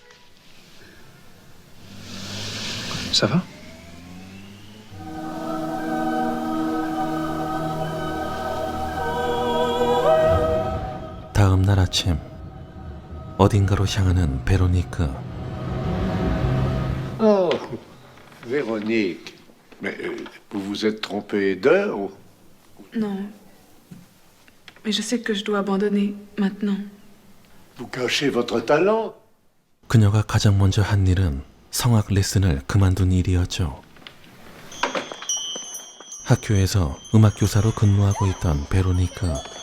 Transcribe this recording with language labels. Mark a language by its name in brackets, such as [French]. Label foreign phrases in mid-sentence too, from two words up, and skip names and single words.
[French] Ça va? [Korean] 다음 날 아침 어딘가로 향하는 베로니카. [French] Oh, Véronique. Mais vous vous êtes trompé d'heure ou... Non. Mais je sais que je dois abandonner maintenant. Vous cachez votre talent? [Korean] 그녀가 가장 먼저 한 일은 성악 레슨을 그만둔 일이었죠. 학교에서 음악교사로 근무하고 있던 베로니카.